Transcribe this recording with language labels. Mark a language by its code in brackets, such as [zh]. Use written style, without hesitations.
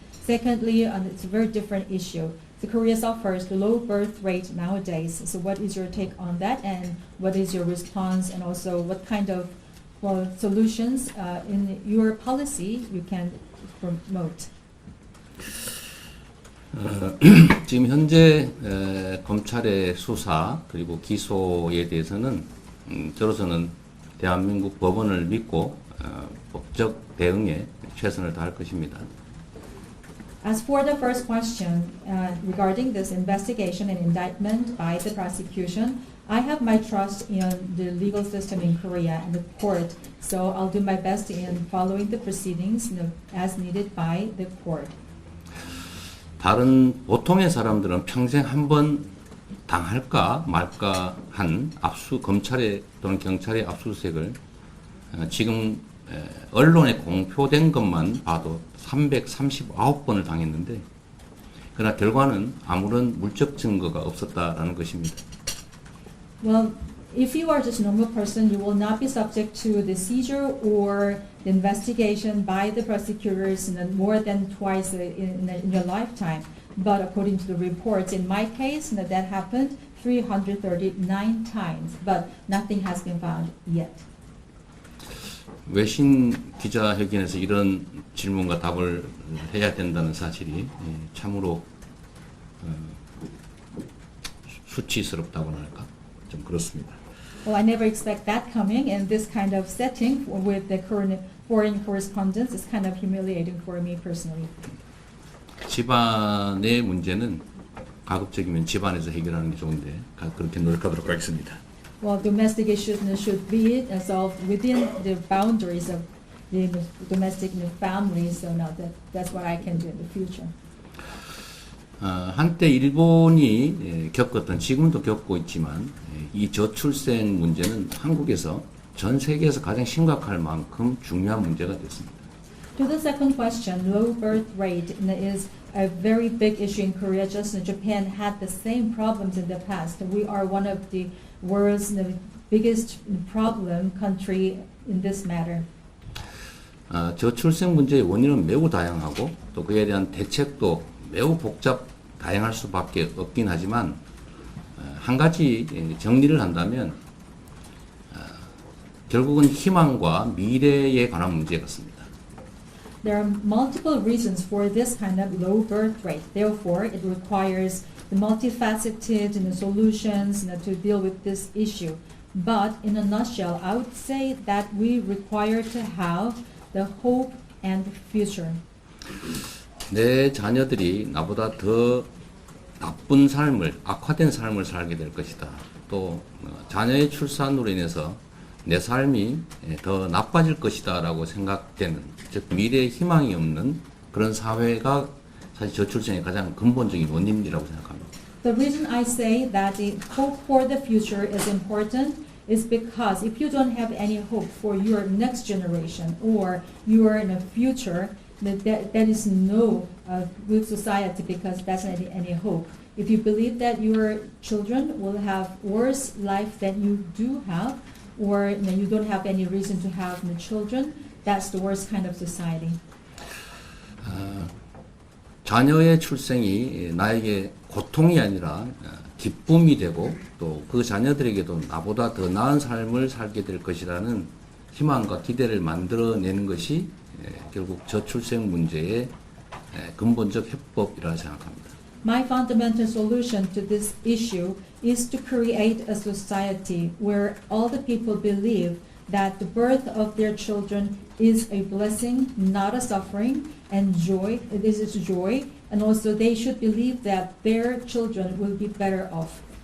[en] Secondly, it's a very different issue. So Korea suffers the low birth rate nowadays. So what is your take on that, and what is your response, and also what kind of solutions in your policy you can promote? [ko] 지금 현재 검찰의 수사 그리고 기소에 대해서는 저로서는 대한민국 법원을 믿고 법적 대응에 최선을 다할 것입니다. [en] As for the first question regarding this investigation and indictment by the prosecution, I have my trust in the legal system in Korea and the court, so I'll do my best in following the proceedings as needed by the court. [ko] 다른 보통의 사람들은 평생 한 번 당할까 말까 한 검찰의 또는 경찰의 압수수색을 지금 언론에 공표된 것만 봐도 339번을 당했는데 그러나 결과는 아무런 물적 증거가 없었다라는 것입니다. [en] Well, if you are just a normal person, you will not be subject to the seizure or the investigation by the prosecutors more than twice in your lifetime. But according to the reports, in my case, that happened 339 times, but nothing has been found yet. [ko] 외신 기자회견에서 이런 질문과 답을 해야 된다는 사실이 참으로 수치스럽다고나 할까? 좀 그렇습니다. [en] Well, I never expect that coming in this kind of setting with the current foreign correspondence. It's kind of humiliating for me personally. [ko] 집안의 문제는 가급적이면 집안에서 해결하는 게 좋은데 그렇게 노력하도록 하겠습니다. [en] Well, domestic issues should be solved within the boundaries of the domestic family. So now that's what I can do in the future. [ko] 한때 일본이 겪었던 지금도 겪고 있지만 이 저출생 문제는 한국에서 전 세계에서 가장 심각할 만큼 중요한 문제가 됐습니다. [en] To the second question, low birth rate is a very big issue in Korea. Just as Japan had the same problems in the past. We are one of the world's biggest problem country in this matter. [ko] 저출생 문제의 원인은 매우 다양하고 또 그에 대한 대책도 매우 다양할 수밖에 없긴 하지만 한 가지 정리를 한다면 결국은 희망과 미래에 관한 문제 같습니다. [en] There are multiple reasons for this kind of low birth rate. Therefore, it requires the multifaceted solutions to deal with this issue. But in a nutshell, I would say that we require to have the hope and the future. [ko] 내 자녀들이 나보다 더 나쁜 삶을, 악화된 삶을 살게 될 것이다. 또 자녀의 출산으로 인해서 내 삶이 더 나빠질 것이다라고 생각되는, 즉 미래에 희망이 없는 그런 사회가 사실 저출생의 가장 근본적인 원인이라고 생각합니다. [en] The reason I say that the hope for the future is important is because if you don't have any hope for your next generation or your in the future, that is no good society because that's not any hope. If you believe that your children will have worse life than you do have, or you don't have any reason to have the children, that's the worst kind of society. [ko] 자녀의 출생이 나에게 고통이 아니라 기쁨이 되고 또 그 자녀들에게도 나보다 더 나은 삶을 살게 될 것이라는 희망과 기대를 만들어내는 것이 결국 저출생 문제의 근본적 해법이라 생각합니다. [en] My fundamental solution to this issue is to create a society where all the people believe that the birth of their children is a blessing, not a suffering, and joy. This is joy, and also they should believe that their children will be better off.